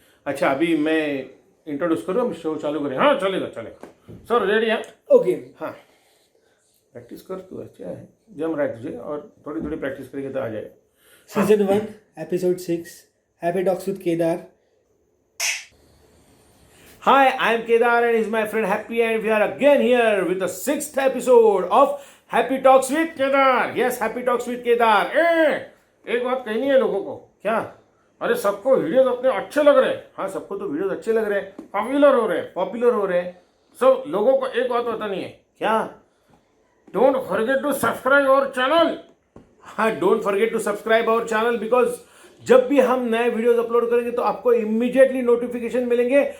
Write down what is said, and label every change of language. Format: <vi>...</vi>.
<hi>अच्छा अभी मैं इंट्रोड्यूस करूँ, शो चालू करें? हाँ चलेगा चलेगा। सर रेडी है? ओके। हाँ, प्रैक्टिस कर तू, अच्छा है, जम रहा है तुझे, और थोड़ी थोड़ी प्रैक्टिस करेंगे तो आ जाएगा। हाँ। Season 1 episode 6 happy talks with Kedar.</hi> <en>Hi, I am Kedar and is my friend Happy, and we are again here with the 6th episode of Happy Talks with Kedar. Yes, Happy Talks with Kedar.</en> <hi>एक बात कहनी है लोगों को। क्या? अरे सबको videos अपने अच्छे लग रहे हैं। हाँ सबको तो वीडियोस अच्छे लग रहे हैं, पॉपुलर हो रहे हैं। सब लोगों को एक बात बतानी है। क्या?</hi> <en>Don't forget to subscribe our channel.</en> <hi>हाँ,</hi> <en>don't forget to subscribe our channel,</en> <hi>because जब भी हम नए वीडियोस अपलोड करेंगे तो आपको इमीडिएटली नोटिफिकेशन मिलेंगे।</hi>